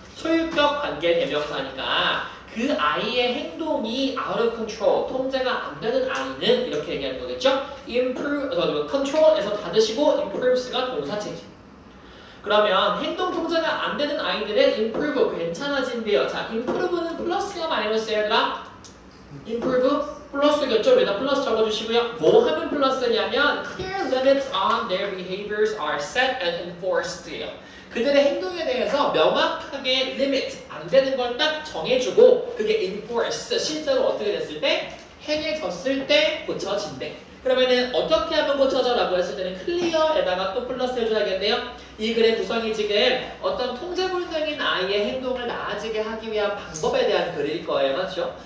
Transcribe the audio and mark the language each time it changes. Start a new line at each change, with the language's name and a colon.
Korean: 소유격 관계 대명사니까 그 아이의 행동이
English: out of control,
Korean: 통제가 안 되는 아이는 이렇게 얘기하는 거겠죠? improve, control에서 닫으시고 improves가 동사체지. 그러면 행동 통제가 안 되는 아이들은 improve, 괜찮아진대요. 자, improve는 플러스야 마이너스야 얘들아? improve 플러스겠죠? 여기다 플러스 적어주시고요. 뭐 하면 플러스냐면
English: clear limits on their behaviors are set and enforced예요.
Korean: 그들의 행동에 대해서 명확하게 limit, 안 되는 걸 딱 정해주고 그게 enforce, 실제로 어떻게 됐을 때 행해졌을 때 고쳐진대. 그러면은 어떻게 하면 고쳐져? 라고 했을 때는 clear에다가 또 플러스 해줘야겠네요. 이 글의 구성이 지금 어떤 통제불능인 아이의 행동을 나아지게 하기 위한 방법에 대한 글일 거예요. 맞죠?